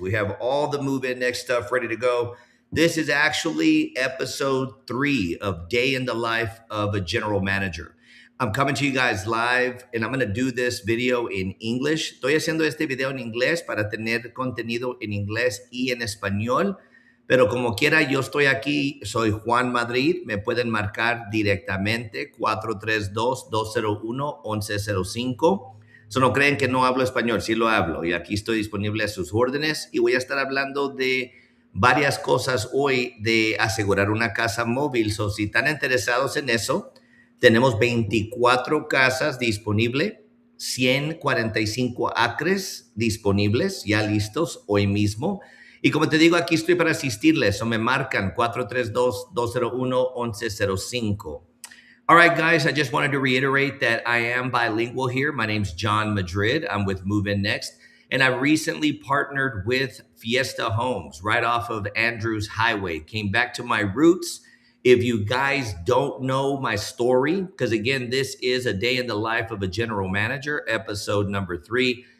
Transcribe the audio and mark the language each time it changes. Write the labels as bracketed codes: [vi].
[en] We have all the move in next stuff ready to go. This is actually episode 3 of Day in the Life of a General Manager. I'm coming to you guys live and I'm going to do this video in English. [es] Estoy haciendo este video en inglés para tener contenido en inglés y en español. Pero como quiera, yo estoy aquí, soy Juan Madrid, me pueden marcar directamente 432-201-1105. So no creen que no hablo español, sí lo hablo y aquí estoy disponible a sus órdenes y voy a estar hablando de varias cosas hoy de asegurar una casa móvil. So si están interesados en eso, tenemos 24 casas disponibles, 145 acres disponibles, ya listos hoy mismo. Y como te digo, aquí estoy para asistirles. So me marcan 432-201-1105. [en] All right, guys, I just wanted to reiterate that I am bilingual here. My name's John Madrid. I'm with Move In Next. And I recently partnered with Fiesta Homes right off of Andrews Highway. Came back to my roots. If you guys don't know my story, because again, this is a day in the life of a general manager, episode number 3.